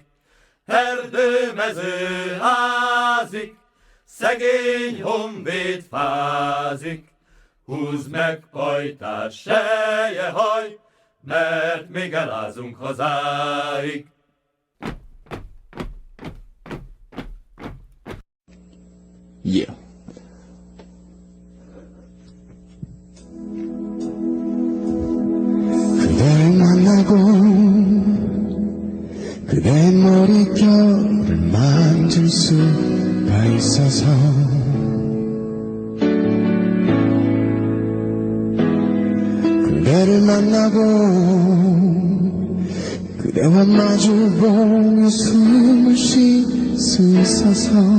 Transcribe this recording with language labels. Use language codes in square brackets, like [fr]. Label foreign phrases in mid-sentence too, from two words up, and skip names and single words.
[hu] Erdőmező ázik, szegény honvéd fázik. Húzd meg pajtás, selyehaj, mert még elázunk hazáig. [en] Yeah. [ko] 그댈 만나고 그대 머릿결을 만질 수가 있어서 그대를 만나고 그대와 마주보며 숨을 쉴 수 있어서